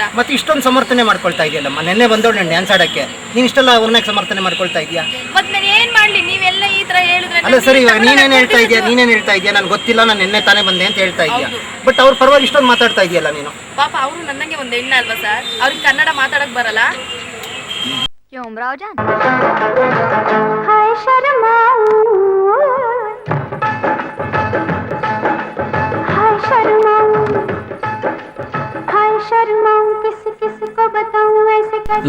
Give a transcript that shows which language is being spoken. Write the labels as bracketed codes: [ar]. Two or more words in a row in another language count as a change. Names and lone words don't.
[kn] ಮತ್ತೆ ಇಷ್ಟೊಂದು ಸಮರ್ಥನೆ ಮಾಡ್ಕೊಳ್ತಾ ಇದೆಯಲ್ಲಮ್ಮ. ನೆನ್ನೆ ಬಂದೋಳು ನಾನು ಡ್ಯಾನ್ಸ್ ಆಡೋಕ್ಕೆ, ನೀನು ಇಷ್ಟೆಲ್ಲ ಅವ್ರನ್ನ ಸಮರ್ಥನೆ ಮಾಡ್ಕೊಳ್ತಾ ಇದೆಯಾ? ಮತ್ತೆ ನಾನು ಏನು ಮಾಡಲಿ? ನೀವೆಲ್ಲ ಈ ಥರ ಹೇಳಿದ್ರೆ ಅಲ್ಲ ಸರಿ, ಇವಾಗ ನೀನೇನು ಹೇಳ್ತಾ ಇದೆಯಾ? ನನಗೆ ಗೊತ್ತಿಲ್ಲ, ನಾನು ನೆನ್ನೆ ತಾನೇ ಬಂದೆ ಅಂತ ಹೇಳ್ತಾ ಇದೆಯಾ. ಬಟ್ ಅವ್ರ ಪರವಾಗಿ ಇಷ್ಟೊಂದು ಮಾತಾಡ್ತಾ ಇದೆಯಲ್ಲ ನೀನು. ಪಾಪ ಅವರು ನನಗೆ ಒಂದು ಹೆಣ್ಣು ಅಲ್ವಾ ಸರ್? ಅವ್ರಿಗೆ ಕನ್ನಡ ಮಾತಾಡಕ್ಕೆ ಬರಲ್ಲ. [hi] क्यों उमराव जान? हाय शर्माऊं, हाय शर्माऊं, हाय शर्माऊं, किस किस को बताऊं ऐसे कैसे.